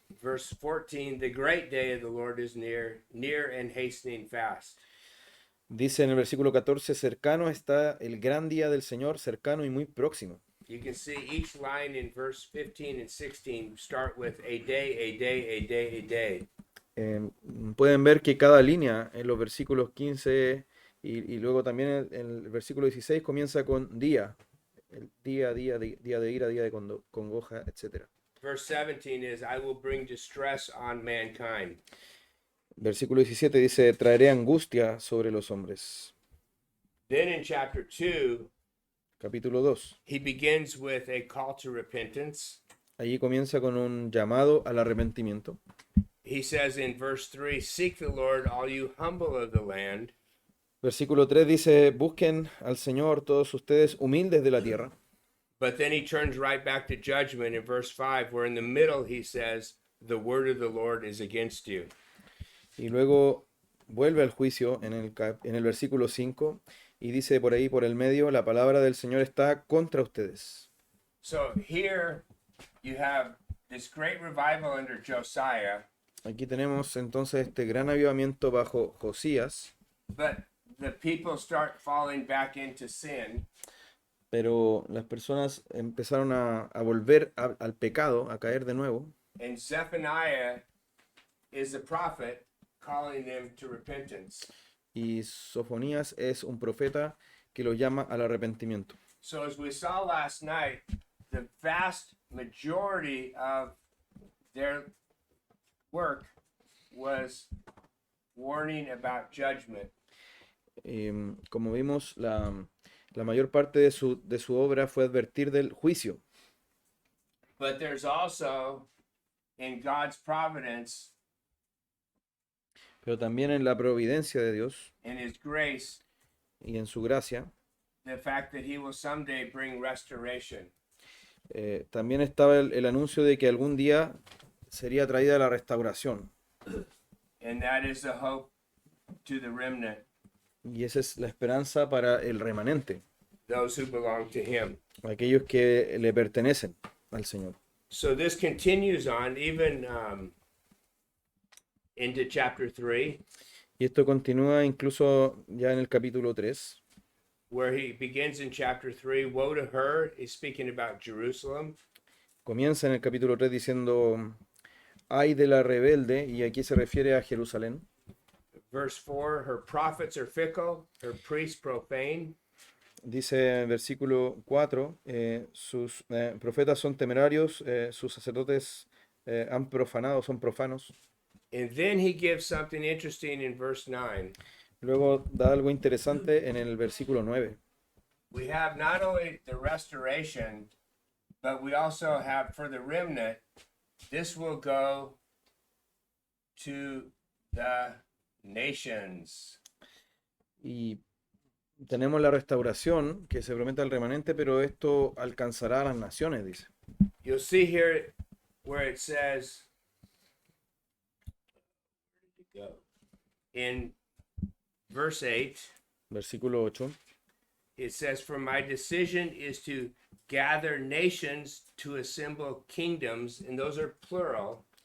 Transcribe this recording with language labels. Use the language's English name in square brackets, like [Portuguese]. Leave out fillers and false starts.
[English] Verse 14, the great day of the Lord is near, near and hastening fast. [Spanish] Dice en el versículo 14, cercano está el gran día del Señor, cercano y muy próximo. [English] You can see each line in verse 15 and 16 start with a day, a day, a day, a day. [Spanish] Pueden ver que cada línea en los versículos 15 y luego también el versículo 16 comienza con día. El día de ira, día de congoja, etc. [English] Verse 17 is, I will bring distress on mankind. [Spanish] Versículo 17 dice, traeré angustia sobre los hombres. [English] Then in chapter 2, [Spanish] Capítulo 2. [English] he begins with a call to repentance. [Spanish] Allí comienza con un llamado al arrepentimiento. [English] He says in verse 3, seek the Lord, all you humble of the land. [Spanish] Versículo 3 dice, busquen al Señor todos ustedes humildes de la tierra. [English] But then he turns right back to judgment in verse 5, where in the middle he says, the word of the Lord is against you. [Spanish] Y luego vuelve al juicio en el versículo 5 y dice por ahí, por el medio, la palabra del Señor está contra ustedes. [English] So here you have this great revival under Josiah, [Spanish] Aquí tenemos entonces este gran avivamiento bajo Josías, [English] but the people start falling back into sin. [Spanish] pero las personas empezaron a volver al pecado, a caer de nuevo. [English] And Zephaniah is the prophet calling them to repentance. [Spanish] Y Sofonías es un profeta que los llama al arrepentimiento. [English] So as we saw last night, the vast majority of their work was warning about judgment. [Spanish] Como vimos, la mayor parte de su obra fue advertir del juicio. [English] But there's also, in God's providence, [Spanish] Pero también en la providencia de Dios [English] in His grace, [Spanish] y en su gracia, [English] the fact that He will someday bring restoration. [Spanish] también estaba el anuncio de que algún día sería traída la restauración. [English] And that is the hope to the remnant, [Spanish] Y esa es la esperanza para el remanente, [English] those who belong to Him. [Spanish] aquellos que le pertenecen al Señor. [English] So this continues on even into chapter 3, [Spanish] Y esto continúa incluso ya en el capítulo 3, [English] where he begins in chapter 3, woe to her, he's speaking about Jerusalem. [Spanish] comienza en el capítulo 3 diciendo, Ay de la rebelde, y aquí se refiere a Jerusalén. [English] Verse 4, her prophets are fickle, her priests profane. [Spanish] Dice en el versículo 4, sus profetas son temerarios, sus sacerdotes han profanado, son profanos. [English] And then he gives something interesting in verse 9. [Spanish] Luego da algo interesante en el versículo 9. [English] We have not only the restoration, but we also have for the remnant, this will go to the nations. [Spanish] Y tenemos la restauración que se promete al remanente, pero esto alcanzará a las naciones, dice. [English] You'll see here where it says, where did it go? In verse 8, [Spanish] Versículo 8. [English] it says, "For my decision is to gather nations to assemble kingdoms," and those are plural.